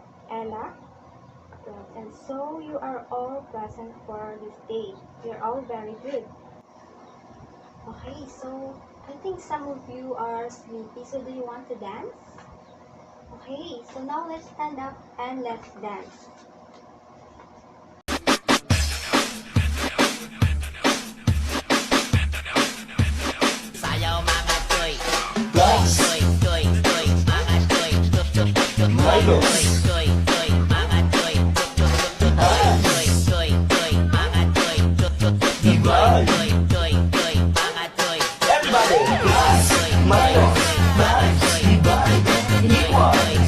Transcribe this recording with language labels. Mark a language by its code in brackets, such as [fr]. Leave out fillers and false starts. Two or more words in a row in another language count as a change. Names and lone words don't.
[en] Ella, present. So you are all present for this day. You're all very good. Okay, so I think some of you are sleepy, so do you want to dance? Okay, so now let's stand up and let's dance. [tl] Sayaw mga toy, toy, toy, toy, mga toy, toy, toy, toy, mga toy, toy, toy, toy, mga toy, toy, toy, toy, mga toy. [en] Everybody, plus, minus, divide, equals.